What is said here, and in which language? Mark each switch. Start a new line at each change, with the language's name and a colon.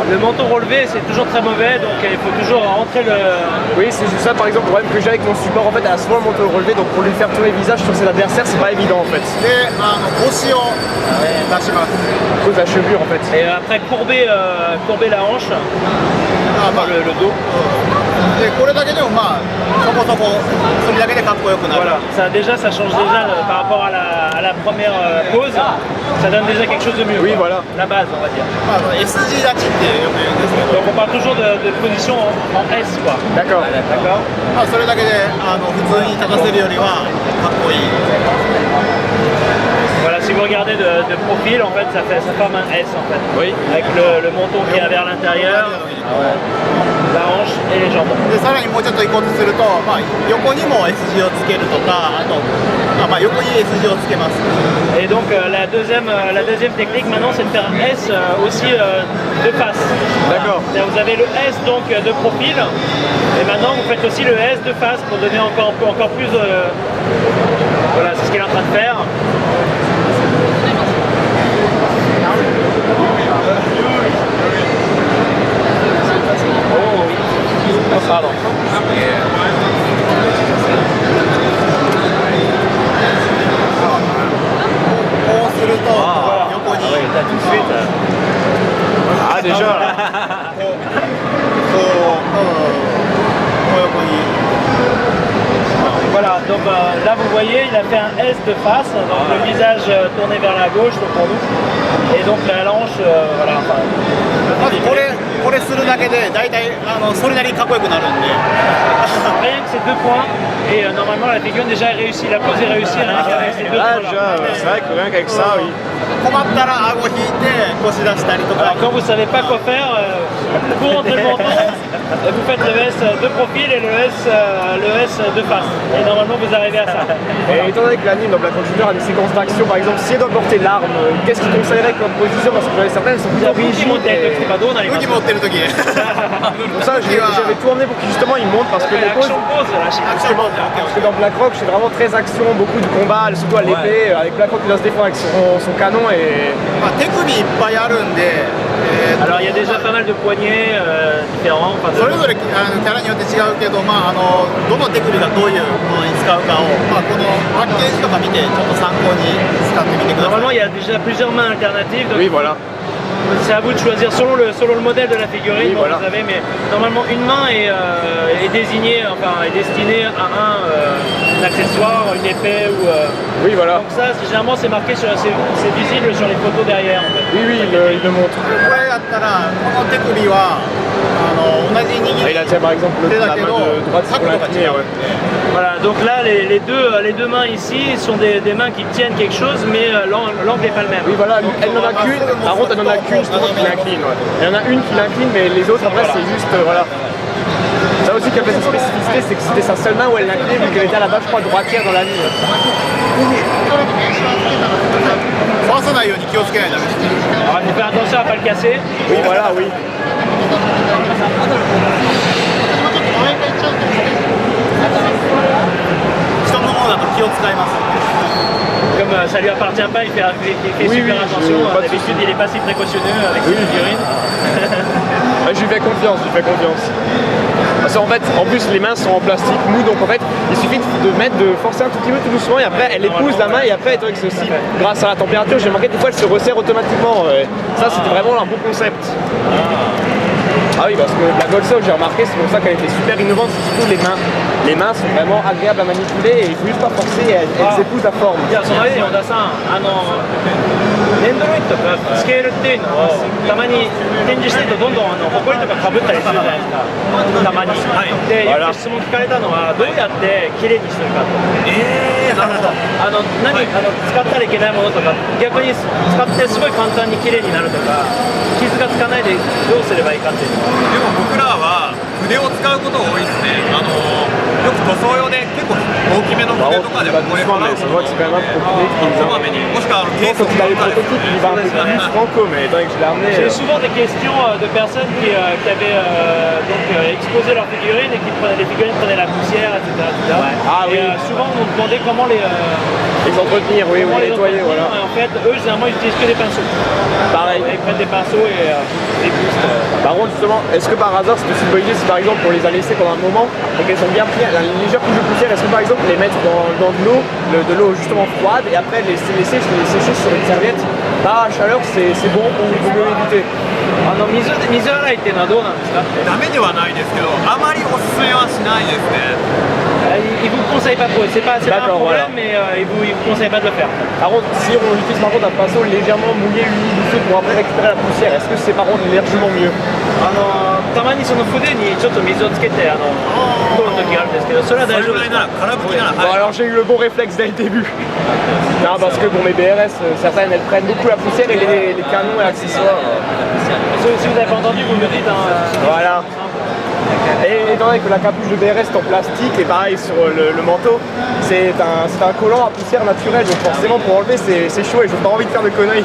French: Le menton relevé, c'est toujours très mauvais, donc il faut toujours rentrer le. Oui, c'est juste ça, par exemple, le problème que j'ai avec mon support, en fait, elle a souvent le menton relevé, donc pour lui faire tourner le visage sur ses adversaires, c'est pas évident en fait.
Japanese: で、腰を出します。
French: À cause de la chevelure en fait. Et après, courber la hanche, le dos.
Japanese: でこれだけでもそこそこそれだけでかっこよくなる。
French: Voilà, ça change déjà par rapport à la première pose, ça donne déjà quelque chose de mieux. Oui, quoi. voilà. La base, on va dire.
Japanese: S 字立ちってよく言うんですけど。
French: Donc on parle toujours de position en S, quoi. D'accord. D'accord.
Japanese: それだけで普通に立たせるよりはかっこいい。
French: Voilà, si vous regardez de profil, en fait, ça forme un S, en fait. Oui. Avec le menton qui est vers l'intérieur, la hanche et les jambes.
Japanese: でさらにもうちょっと行こうとすると、横にも S 字をつけるとか、あと横に S 字をつけます。
French: Et donc la deuxième technique maintenant, c'est de faire un S aussi de face. D'accord. Vous avez le S donc de profil, et maintenant vous faites aussi le S de face pour donner encore plus. Voilà, c'est ce qu'il est en train de faire. Oh, pardon.
Japanese: こうすると横に。
French: Ah, déjà là.
Japanese: こう横に。
French: Voilà, donc là vous voyez, il a fait un S de face, donc le visage tourné vers la gauche donc pour nous, et donc la hanche, voilà.
Japanese: まずこれするだけで大体それなりにかっこよくなるんで。
French: Rien que ces 2 points, et normalement la figure déjà est réussie, la pose est réussie rien qu'avec ces 2 Là, points déjà, c'est vrai que rien qu'avec ça, oui.
Japanese: 困ったら顎引いて腰出したりとか。
French: Alors quand vous savez pas quoi faire, vous rentrez le menton, vous faites le S de profil et le S de face, et normalement vous arrivez à ça. Et étant donné que l'anime, donc la conducteur a des séquences d'action, par exemple, si elle doit porter l'arme, qu'est-ce qu'il conseillerait comme position? Parce que j'en ai certaines sont plutôt rigides. Et...
Japanese: 武器持ってる時。
French: Pour ça, j'avais tout emmené pour qu'il justement il monte parce que les poses. Parce que dans Black Rock, c'est vraiment très action, beaucoup de combats, surtout à l'épée, avec Black Rock qui doit se défendre avec son canon et.
Japanese: 手首いっぱいあるんで。
French: Alors il y a déjà pas mal de poignets différents.
Japanese: それぞれキャラによって違うけど、どの手首がどういうものに使うかを、このパッケージとか見てちょっと参考に使ってみてください。
French: Normalement il y a déjà plusieurs mains alternatives. Donc oui, voilà. C'est à vous de choisir selon le modèle de la figurine. Oui, Bon, voilà. vous avez, mais normalement une main est désignée, enfin est destinée à un accessoire, une épée ou. Oui, voilà. Donc ça, généralement c'est marqué c'est visible sur les photos derrière. En fait. Oui, il le montre.
Japanese: これだったらこの手首は同じ握り。
French: Il a tiens par exemple la main de droite sur la tenir. Voilà, donc là les deux mains ici sont des mains qui tiennent quelque chose, mais l'angle n'est pas le même. Oui, voilà, elle n'en a qu'une, par contre elle n'en a qu'une justement qui l'incline. Ouais. Il y en a une qui l'incline, mais les autres après c'est juste, voilà. Ça aussi qui a fait sa spécificité, c'est que c'était sa seule main où elle l'incline, vu qu'elle était à la base, je crois, droitière dans la ligne.
Japanese: 壊さないように気をつけないとダメです。
French: Alors il faut faire attention à ne pas le casser. Oui, voilà, oui.
Japanese: 人のものだと気を使います。
French: Comme ça lui appartient pas, il fait super attention. D'habitude il est pas si précautionneux avec ses figurines. Je lui fais confiance, Parce qu'en fait, en plus les mains sont en plastique mou, donc en fait il suffit de forcer un tout petit peu tout doucement et après elle épouse la main et après avec ceci, grâce à la température, j'ai remarqué des fois elle se resserre automatiquement. Ça c'était vraiment un bon concept. Ah oui, parce que la Goldsock, j'ai remarqué, c'est pour ça qu'elle était super innovante, c'est surtout les mains. Les mains sont vraiment agréables à manipuler et il faut juste pas forcer et elles épousent la forme.
Japanese: いや、その間に小田さん、ネンドロイドとかスケールっていうのをたまに展示してるとどんどんホコリとかかぶったりするじゃないですか。たまに。で、よく質問聞かれたのはどうやって綺麗にするかと。なるほど。使ったらいけないものとか、逆に使ってすごい簡単に綺麗になるとか、傷がつかないでどうすればいいかっていうのは。でも僕らは筆を使うことが多いですね。よく塗装用で結構大きめの
French: prototypes, il va un peu plus franco, mais étant donné que je l'ai amené. J'ai souvent des questions de personnes qui avaient donc, exposé leurs figurines et qui prenaient, les figurines prenaient la poussière, etc. etc. Ah oui. Souvent on nous demandait comment les entretenir, oui, comment les nettoyer, entretenir. voilà. Et en fait, eux généralement ils utilisent que des pinceaux. Pareil. Ils prennent des pinceaux et des boostes. Par contre, justement, est-ce que par hasard c'est aussi une bonne idée si par exemple on les a laissées pendant un moment et qu'elles ont bien pris la légère couche de poussière, est-ce que par exemple les mettre dans de l'eau justement froide et après les laisser sur une serviette? Bah, à chaleur c'est bon, on peut mieux éviter.
Japanese: 水洗いっていうのはどうなんですか？ダメではないですけどあまりおすすめはしないですね
French: Ils vous conseillent pas trop, c'est pas un D'accord, problème, mais ils vous conseillent pas de le faire. Par contre, si on utilise par contre un pinceau légèrement mouillé, humide, pour après récupérer la poussière, est-ce que c'est par contre largement mieux?
Japanese: たまにその筆にちょっと水をつけて取る時があるんですけど、それはそれ大丈夫です。ぐらいなら空拭きなら
French: Bon
Japanese: はい
French: alors j'ai eu le bon réflexe dès le début. Non parce que pour mes BRS, certaines elles prennent beaucoup la poussière et les canons et accessoires. Si vous n'avez pas entendu, vous me dites. Voilà. Et étant donné que la capuche de BRS est en plastique et pareil sur le manteau, c'est un collant à poussière naturelle, donc forcément pour enlever c'est chaud et j'ai pas envie de faire de conneries.